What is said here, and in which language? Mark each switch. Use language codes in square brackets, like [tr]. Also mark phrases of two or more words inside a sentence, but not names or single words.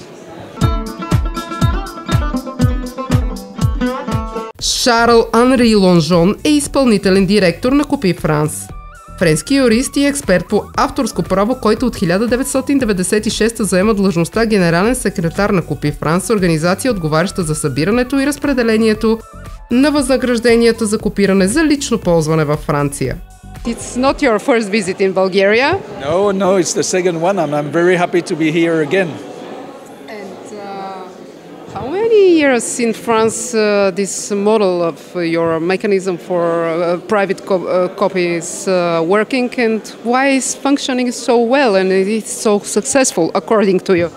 [bg] Шарл Анри Лонжон е изпълнителен директор на Копи Франс. Френски юрист и експерт по авторско право, който от 1996 заема длъжността генерален секретар на Копи Франс, организация, отговаряща за събирането и разпределението на възнагражденията за копиране за лично ползване във Франция. [en] It's not your first visit in Bulgaria. No, it's the second one, and I'm very happy to be here again. How many years in France this model of your mechanism for private copy is working, and why is functioning so well and it's so successful according to you?